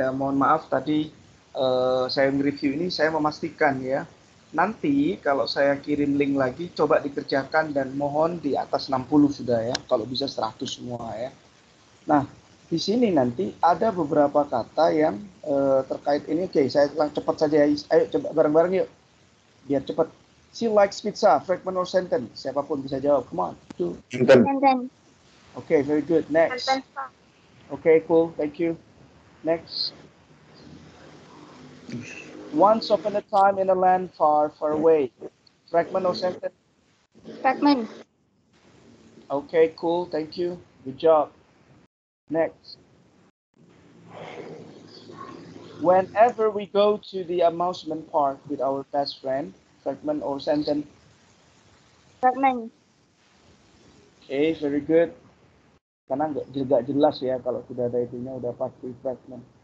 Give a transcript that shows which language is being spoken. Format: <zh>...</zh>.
<id>Ya, mohon maaf tadi saya nge-review ini, saya memastikan ya. Nanti kalau saya kirim link lagi, coba dikerjakan dan mohon di atas 60 sudah ya. Kalau bisa 100 semua ya. Nah, di sini nanti ada beberapa kata yang terkait ini. Oke, saya cepat saja. Ayo coba bareng-bareng yuk. Biar cepat.</id> <en>She likes pizza, fragment or sentence.</en> <id>Siapapun bisa jawab.</id> <en>Come on. Sentence. Okay, very good. Next. Sentence. Okay, cool. Thank you. Next. Once upon a time in a land far, far away. Fragment or sentence? Fragment. Okay, cool. Thank you. Good job. Next. Whenever we go to the amusement park with our best friend, fragment or sentence? Fragment. Okay, very good.</en> <id>Karena nggak jelas ya kalau sudah ada itunya udah pasti fragment.</id>